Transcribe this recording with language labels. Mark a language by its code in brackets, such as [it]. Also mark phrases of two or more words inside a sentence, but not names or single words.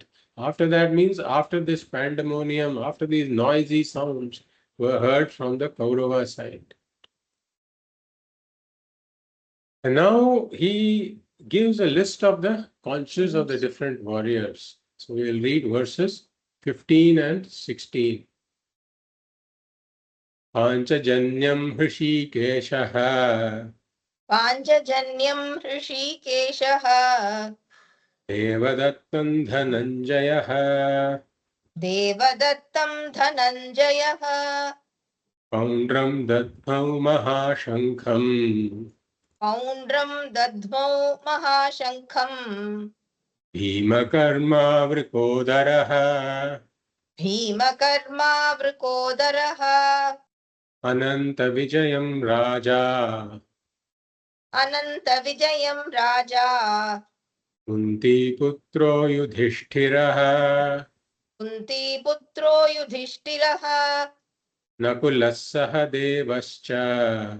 [en] After that means after this pandemonium, after these noisy sounds were heard from the Kaurava side. And now he gives a list of the conches of the different warriors. So we will read verses 15 and 16. [sa] पाञ्चजन्यं हृषीकेशः पाञ्चजन्यं हृषीकेशः देवदत्तं धनञ्जयः देवदत्तं धनञ्जयः पौण्ड्रं दध्मौ महाशङ्खं पौण्ड्रं दध्मौ महाशङ्खं भीमकर्मा वृकोदरः भीमकर्मा वृकोदरः अनन्त विजयं राजा अनन्त विजयं राजा कुन्ती पुत्रो युधिष्ठिरः कुन्ती पुत्रो युधिष्ठिरः नकुलस्सह देवश्च